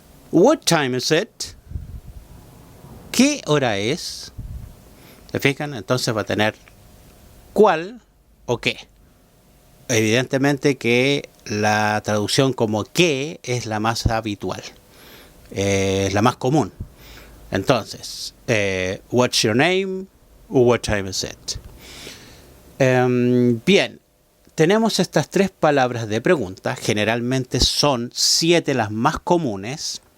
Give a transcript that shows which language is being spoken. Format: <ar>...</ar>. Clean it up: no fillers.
<en>What time is it?</en> <es>¿Qué hora es? ¿Se fijan? Entonces va a tener cuál o qué. Evidentemente que la traducción como qué es la más habitual, es la más común.</es> <en>Entonces, what's your name? What time is it?</en> <es>Bien, tenemos estas 3 palabras de pregunta. Generalmente son 7 las más comunes.</es>